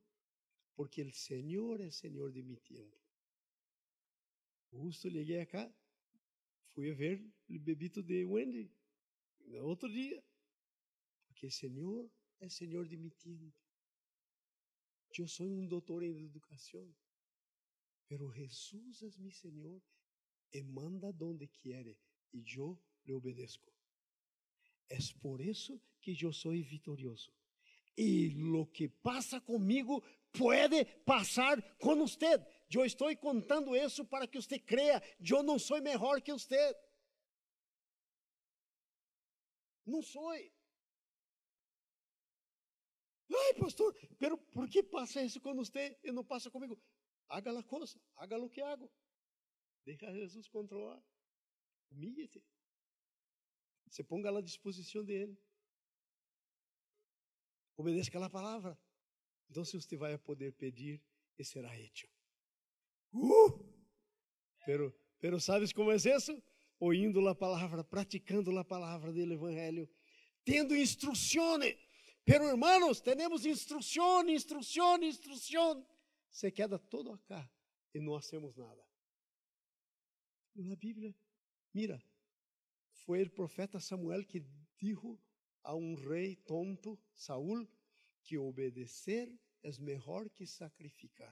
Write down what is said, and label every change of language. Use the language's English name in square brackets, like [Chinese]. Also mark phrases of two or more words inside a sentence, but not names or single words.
[Portuguese] Porque o Senhor é Senhor de mi tempo. Justo cheguei acá, fui a ver o bebito de Wendy, no outro dia. Porque o Senhor é Senhor de mi tempo. Eu sou um doutor em educação, pero Jesus é mi Senhor e [Spanish] manda donde quiere, [Portuguese] e eu lhe obedeço. É por isso que eu sou vitorioso. [Spanish] Y lo que pasa conmigo puede pasar con usted. Yo estoy contando eso para que usted crea, yo no soy mejor que usted. No soy. Ay, pastor, pero ¿por qué pasa eso con usted y no pasa conmigo? Haga la cosa, haga lo que hago. Deja a Jesús controlar. Humíllese. Se ponga a la disposición de Él. Obedezca la palabra. Entonces usted va a poder pedir y será hecho. Pero ¿sabes cómo es eso? [Portuguese] Ouvindo a palavra, praticando a palavra do Evangelho, tendo instruções. [Spanish] Pero hermanos, [Portuguese] temos instrução. [Spanish] Se queda todo acá e não hacemos nada. [Portuguese] Na Bíblia, mira, foi o profeta Samuel que dijo a rei tonto, Saúl, que obedecer é melhor que sacrificar.